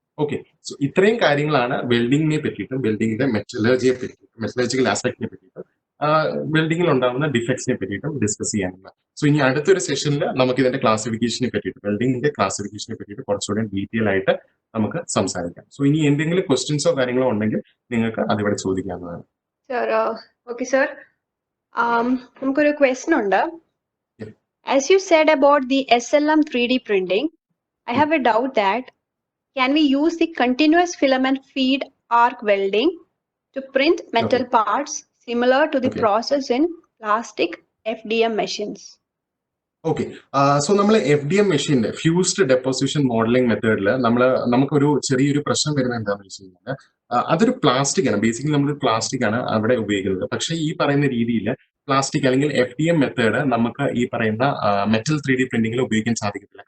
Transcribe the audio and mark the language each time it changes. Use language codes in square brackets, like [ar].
[ml] Okay, so ഇത്രയും കാര്യങ്ങളാണ് വെൽഡിങ്ങിനെ പറ്റിയിട്ടും വെൽഡിങ്ങിന്റെ മെറ്റലർജിക്കൽ ആസ്പെക്ടിനെ പറ്റിയിട്ടും വെൽഡിങ്ങിൽ ഉണ്ടാകുന്ന ഡിഫക്ട്സിനെ പറ്റിയിട്ടും ഡിസ്കസ് ചെയ്യാനുള്ളത്. സോ ഇനി അടുത്തൊരു സെഷനിൽ നമുക്ക് ഇതിന്റെ ക്ലാസിഫിക്കേഷനെ പറ്റിയിട്ട്, വെൽഡിങ്ങിന്റെ ക്ലാസിഫിക്കേഷനെ പറ്റിയിട്ട് കുറച്ചുകൂടി ഡീറ്റെയിൽ ആയിട്ട് നമുക്ക് സംസാരിക്കാം. സോ ഇനി എന്തെങ്കിലും ക്വസ്റ്റ്യൻസോ കാര്യങ്ങളോ ഉണ്ടെങ്കിൽ നിങ്ങൾക്ക് അതിവിടെ ചോദിക്കാവുന്നതാണ്. ഓക്കെ സർ, നമുക്കൊരു ക്വസ്റ്റ്യൻ ഉണ്ട്. [en] As you said about the SLM 3D printing, I have a doubt that can we use the continuous filament feed arc welding to print metal parts similar to the process in plastic FDM machines? [ml] Okay, so നമ്മൾ FDM മെഷീന്റെ fused deposition modelling മെത്തേഡിൽ നമുക്കൊരു ചെറിയൊരു പ്രശ്നം വരുന്നത് എന്താണെന്ന് വെച്ച് കഴിഞ്ഞാൽ അതൊരു പ്ലാസ്റ്റിക് ആണ്. ബേസിക്കലി നമ്മൾ പ്ലാസ്റ്റിക് ആണ് അവിടെ ഉപയോഗിക്കുന്നത്. പക്ഷേ ഈ പറയുന്ന രീതിയിൽ പ്ലാസ്റ്റിക് അല്ലെങ്കിൽ FDM മെത്തേഡ് നമുക്ക് ഈ പറയുന്ന മെറ്റൽ 3D പ്രിന്റിംഗിൽ ഉപയോഗിക്കാൻ സാധിക്കത്തില്ല.